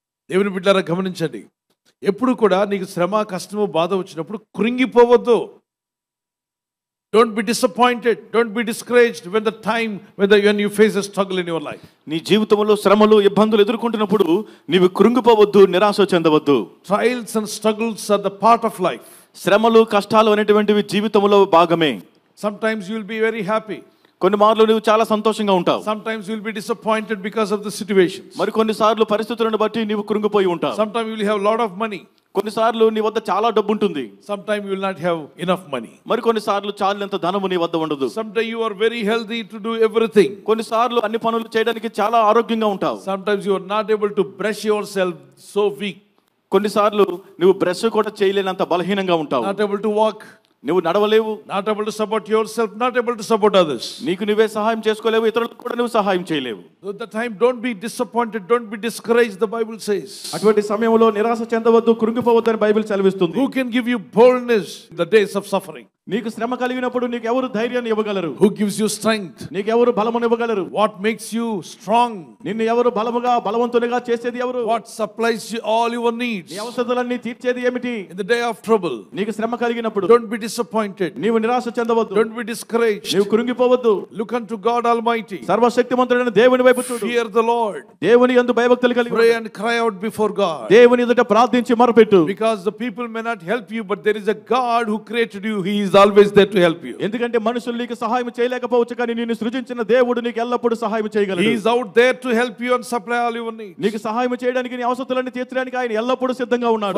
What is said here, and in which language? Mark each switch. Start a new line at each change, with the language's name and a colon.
Telugu: దేవుని బిడ్డలారా గమనించండి, ఎప్పుడు కూడా నీకు శ్రమ, కష్టము, బాధ వచ్చినప్పుడు కృంగిపోవద్దు.
English: Don't be disappointed, don't be discouraged when you face a struggle in your life.
Telugu: నీ జీవితంలో శ్రమలు, ఇబ్బందులు ఎదుర్కొంటున్నప్పుడు నీవు కృంగిపోవద్దు, నిరాశ చెందవద్దు.
English: Trials and struggles are the part of life.
Telugu: శ్రమలు, కష్టాలు అనేటువంటివి జీవితంలో భాగమే.
English: Sometimes you will be very happy.
Telugu: కొన్ని మార్లు నువ్వు చాలా సంతోషంగా ఉంటావు.
English: Sometimes you will be disappointed because of the situations.
Telugu: మరి కొన్నిసార్లు పరిస్థితులను బట్టి నీవు కృంగిపోయి ఉంటావు.
English: Sometimes you will have a lot of money.
Telugu: కొన్నిసార్లు నీ వద్ద చాలా డబ్బు ఉంటుంది.
English: Sometimes you will not have enough money.
Telugu: మరి కొన్నిసార్లు చాలినంత ధనము నీ వద్ద ఉండదు.
English: Sometimes you are very healthy to do everything.
Telugu: కొన్నిసార్లు అన్ని పనులు చేయడానికి చాలా ఆరోగ్యంగా ఉంటావు.
English: Sometimes you are not able to brush yourself, so weak.
Telugu: కొన్నిసార్లు నువ్వు బ్రష్ కూడా చేయలేనంత బలహీనంగా ఉంటావు.
English: Not able to walk.
Telugu: నువ్వు నడవలేవు.
English: Not able to support yourself, not able to support others.
Telugu: నీకు నువ్వే సహాయం చేసుకోలేవు, ఇతరులకు కూడా నువ్వు సహాయం చేయలేవు.
English: At the time, don't be disappointed, don't be discouraged, the Bible says.
Telugu: అటువంటి సమయంలో నిరాశ చెందవద్దు, కృంగిపోవద్దు అని బైబిల్ సెలవిస్తుంది.
English: Who can give you boldness in the days of suffering?
Telugu: నీకు శ్రమ కలిగినప్పుడు నీకు ఎవరు ధైర్యాన్ని ఇవ్వగలరు?
English: Who gives you strength?
Telugu: నీకు ఎవరు బలమును ఇవ్వగలరు?
English: What makes you strong?
Telugu: నిన్ను ఎవరు బలవంతునిగా చేసేది ఎవరు?
English: What supplies you all your needs?
Telugu: నీ అవసరాలన్నీ తీర్చేది ఏమిటి?
English: In the day of trouble,
Telugu: నీకు శ్రమ కలిగినప్పుడు
English: don't be disappointed.
Telugu: నీవు నిరాశ చెందవద్దు.
English: Don't be discouraged.
Telugu: నీవు కృంగిపోవద్దు.
English: Look unto God Almighty.
Telugu: సర్వశక్తిమంతుడైన దేవుని వైపు చూడు.
English: Fear the Lord.
Telugu: దేవుని యందు భయభక్తులు కలిగి
English: Pray and cry out before God.
Telugu: దేవుని ఎదుట ప్రార్థించి మొరపెట్టు.
English: Because the people may not help you, but there is a God who created you. He is always there to help you.
Telugu: ఎందుకంటే మనుషులు నీకు సహాయం చేయలేకపోవచ్చు, కానీ నిన్ను సృజించిన దేవుడు నీకు ఎల్లప్పుడూ సహాయం చేయగలడు.
English: He is out there to help you and supply all your needs.
Telugu: నీకు సహాయం చేయడానికి, నీ అవసరాలన్నీ తీర్చడానికి ఆయన ఎల్లప్పుడూ సిద్ధంగా ఉన్నాడు.